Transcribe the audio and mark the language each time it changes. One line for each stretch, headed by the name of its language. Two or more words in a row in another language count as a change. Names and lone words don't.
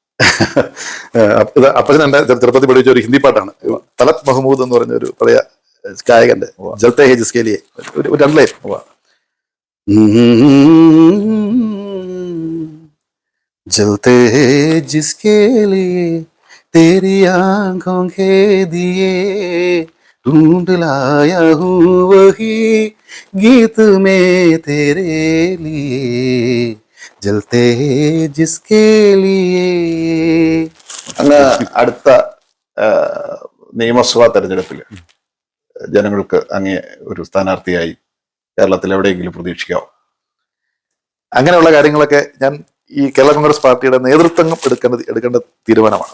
Malayalam: ഇത് അപ്പച്ചൻ എന്റെ ചെറുപ്പത്തിൽ പഠിച്ച ഒരു ഹിന്ദി പാട്ടാണ്. തലത് മഹ്മൂദ് എന്ന് പറഞ്ഞ ഒരു പഴയ ഗായകന്റെ
Hindi: जलते हैं जिसके लिए
Malayalam: ഒരു 2 ലൈൻ.
Hindi: जलते हैं जिसके लिए तेरी आंखों के दिए ढूंढ लाया हूँ वही गीत में तेरे लिए जलते जिसके लिए.
Malayalam: അങ്ങ് അടുത്ത നിയമസഭാ തെരഞ്ഞെടുപ്പിൽ ജനങ്ങൾക്ക് അങ്ങേ ഒരു സ്ഥാനാർത്ഥിയായി കേരളത്തിൽ എവിടെയെങ്കിലും പ്രതീക്ഷിക്കാവോ? അങ്ങനെയുള്ള കാര്യങ്ങളൊക്കെ ഞാൻ ഈ കേരള കോൺഗ്രസ് പാർട്ടിയുടെ നേതൃത്വം എടുക്കേണ്ട തീരുമാനമാണ്.